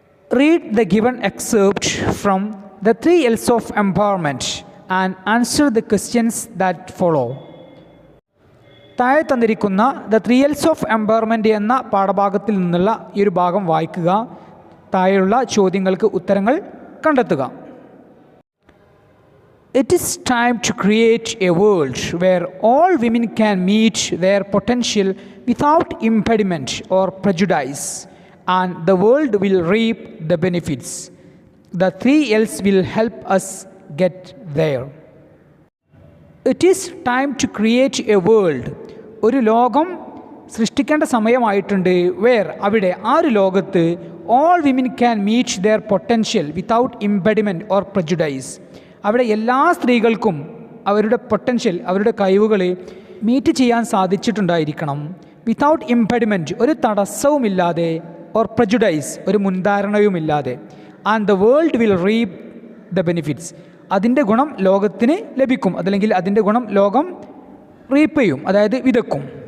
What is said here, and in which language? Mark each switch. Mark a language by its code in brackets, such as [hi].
[en] Read the given excerpt from the 3 L's of empowerment and answer the questions that follow. [ml] താഴെ തന്നിരിക്കുന്ന the 3 L's of empowerment എന്ന പാഠഭാഗത്തിൽ നിന്നുള്ള ഈ ഒരു ഭാഗം വായിക്കുക. താഴെയുള്ള ചോദ്യങ്ങൾക്ക് ഉത്തരങ്ങൾ കണ്ടെത്തുക. [en] It is time to create a world where all women can meet their potential without impediment or prejudice, and the world will reap the benefits. The 3 L's will help us get there. It is time to create a world. [ml] ഒരു ലോകം സൃഷ്ടിക്കേണ്ട സമയമായിട്ടുണ്ട്. അവിടെ ആ ഒരു ലോകത്ത് [en] all women can meet their potential without impediment or prejudice. [ml] അവിടെ എല്ലാ സ്ത്രീകൾക്കും അവരുടെ പൊട്ടൻഷ്യൽ, അവരുടെ കഴിവുകൾ മീറ്റ് ചെയ്യാൻ സാധിച്ചിട്ടുണ്ടായിരിക്കണം. [en] without impediment, [ml] ഒരു തടസ്സവുമില്ലാതെ, [en] or prejudice, [ml] ഒരു മുൻധാരണയുമില്ലാതെ. [en] and the world will reap the benefits, [ml] അതിൻ്റെ ഗുണം ലോകത്തിന് ലഭിക്കും, അതല്ലെങ്കിൽ അതിൻ്റെ ഗുണം ലോകം റീപ്പ് ചെയ്യും, അതായത് വിതക്കും.